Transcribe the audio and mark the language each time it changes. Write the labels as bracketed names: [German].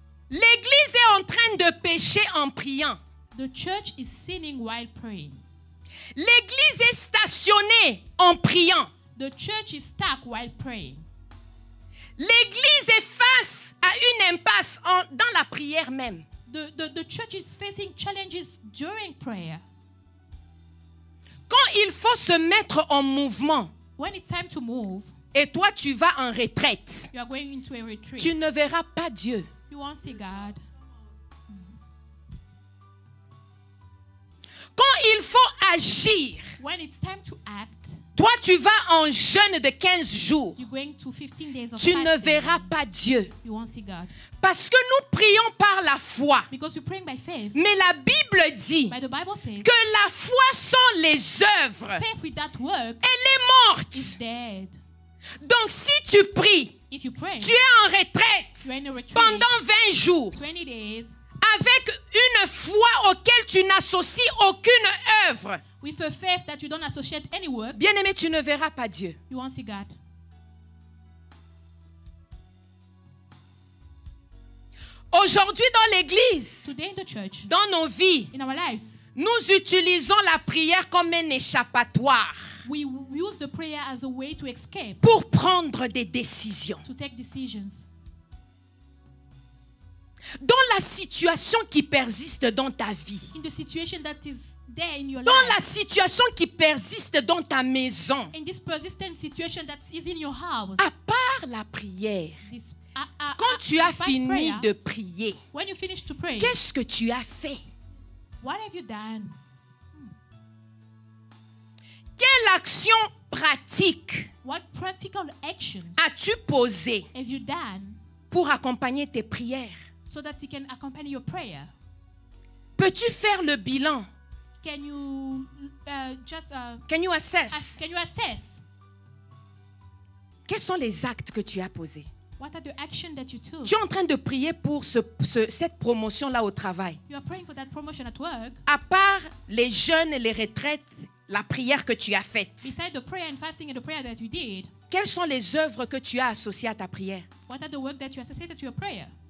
[French] L'Église est en train de pécher en priant. [English] The church is sinning while praying. [French] L'Église est stationnée en priant. [English] The church is stuck while praying. [French] L'Église est face à une impasse dans la prière même. [English] The church is facing challenges during prayer. [French] Quand il faut se mettre en mouvement [English] When it's time to move, [French] et toi tu vas en retraite, [English] you are going into a retreat. [French] tu ne verras pas Dieu. [English] You won't see God. [French] Quand il faut agir, [English] When it's time to act, [French] toi tu vas en jeûne de 15 jours. [English] you're going to 15 days of [French] Tu ne [English] fasting. [French] verras pas Dieu. [English] You won't see God. [French] Parce que nous prions par la foi. [English] Because you're praying by faith. [French] Mais la Bible dit [English] By the Bible says, [French] que la foi sans les œuvres, [English] faith without work [French] elle est morte. [English] is dead. [French] Donc si tu pries, [English] If you pray, [French] tu es en retraite [English] you're in a retreat [French] pendant 20 jours [English] 20 days [French] avec une foi auquel tu n'associes aucune œuvre. [English] with a faith that you don't associate any work, [French] Bien-aimé, tu ne verras pas Dieu. [English] you won't see God. [French] Aujourd'hui dans l'Église, [English] Today in the church, [French] dans nos vies, [English] in our lives, [French] nous utilisons la prière comme un échappatoire [English] we use the prayer as a way to escape, [French] pour prendre des décisions. [English] to take decisions. [French] Dans la situation qui persiste dans ta vie, [English] In the situation that is there in your [French] dans la [English] life, [French] situation qui persiste dans ta maison, [English] in this persistent situation that is in your house, [French] à part la prière, [English] this, [French] quand tu as [English] despite [French] fini [English] prayer, [French] de prier, [English] when you finish to pray, [French] qu'est-ce que tu as fait? [English] what have you done? [French] Quelle action pratique [English] What practical actions [French] as-tu posée [English] have you done [French] pour accompagner tes prières? [English] so that you can accompany your prayer? [French] Peux-tu faire le bilan? [English] Can you just Can you assess? can you assess [French] Quels sont les actes que tu as posés? [English] what are the actions that you took? [French] Tu es en train de prier pour cette promotion-là au travail. [English] You are praying for that promotion at work. [French] À part les jeûnes et les retraites, la prière que tu as faite, [English] Beside the prayer and fasting and the prayer that you did, [French] quelles sont les œuvres que tu as associées à ta prière? [English] what are the work that you associated to your prayer?